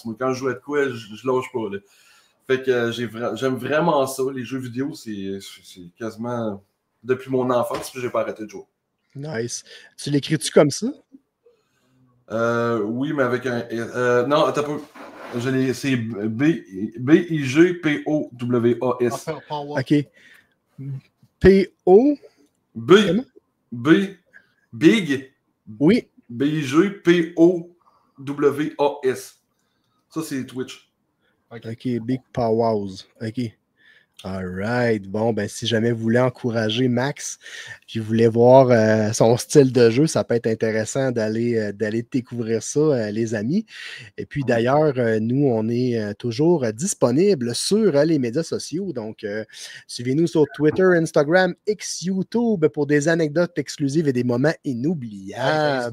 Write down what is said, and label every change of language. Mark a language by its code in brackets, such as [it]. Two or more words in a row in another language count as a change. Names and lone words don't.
[fr] Moi, quand je joue à de quoi, je lâche pas. Là. Fait que j'aime vraiment ça. Les jeux vidéo, c'est quasiment depuis mon enfance que j'ai pas arrêté de jouer. Nice. Tu l'écris-tu comme ça? Oui, mais avec un... non, attends un peu. C'est B-I-G-P-O-W-A-S. OK. P-O... Big. Oui. B-I-G-P-O-W-A-S. Ça, c'est Twitch. OK, Big Powwows. OK. [en] All right. [fr] Bon, ben, si jamais vous voulez encourager Max, puis vous voulez voir son style de jeu, ça peut être intéressant d'aller découvrir ça, les amis. Et puis d'ailleurs, nous, on est toujours disponible sur les médias sociaux. Donc, suivez-nous sur Twitter, Instagram, X, YouTube pour des anecdotes exclusives et des moments inoubliables.